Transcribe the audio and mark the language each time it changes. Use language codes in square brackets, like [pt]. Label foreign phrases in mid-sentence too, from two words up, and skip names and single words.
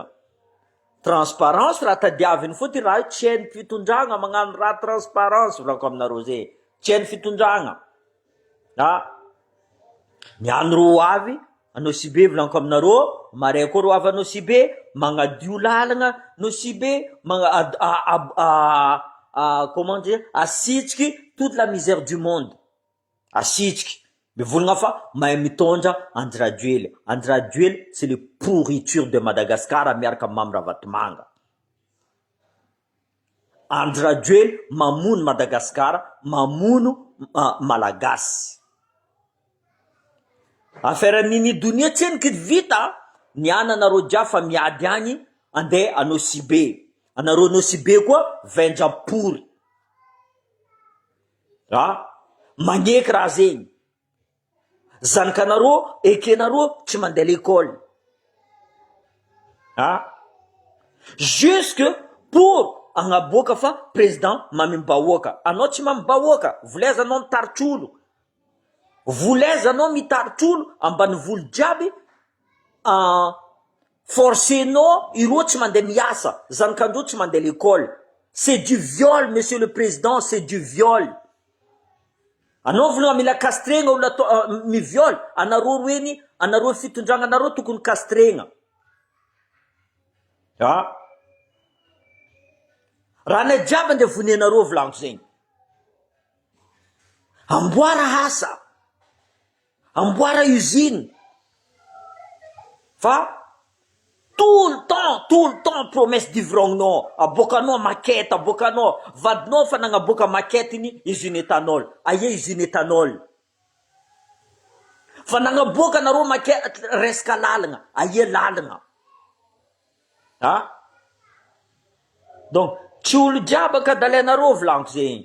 [mg] Transparence raha tadiaviny fôty raha io tsy hain'ny fitondragna magnano raha transparence volako aminareo zay. Tsy hain'ny fitondragna. Niany ro avy anao si be volanko aminareo, maray koa ro avy anao si be, magnadio lalagna no si be, [fr] comment dire, [mg] asitriky [fr] toute la misère du monde. [mg] Asitriky. Mivolagna fa mahay mitondra Andradjuel. Andradjuel, [fr] c'est le pourriture de Madagascar miaraka Mamra Vatomanga. [mg] Andradjuel mamono Madagascar, mamono Malagasy. Affaire nini dunia tseniky vita, niana anareo dia fa miady agny andeha anao si be. Anareo anao si be koa vendrapory. Magneky raha zegny. Zanakanareo, ekenareo tsy mandeha l'école. [fr] Jusque pour [mg] agnaboaka fa président mamimbahoaka. Anao tsy mamimbahoaka, volaiza anao mitarotr'olo. Volaiza anao mitarotr'olo ambany volo jiaby, forcenao ireo tsy mandeha miasa, zanakandreo tsy mandeha l'école. [fr] C'est du viol, monsieur le président, c'est du viol. [mg] Anao volagna mila castrena olona miviol, anareo roeny, anareo fitondragna anareo tokony castrena. Raha nay jiaby andeha vonenareo volanko zegny. Amboara asa, amboara usine. [fr] Fa tout le temps promesse d'ivrogno. [mg] Abokanao maquette, abokanao vadinao fa nagnaboaka maquette iny [fr] usine éthanol. Aie usine éthanol. [mg] Fa nagnaboaka nareo maquette resaka lalagna. Aie lalagna. Donc tsy olo jiaby ankadalenareo volanko zegny.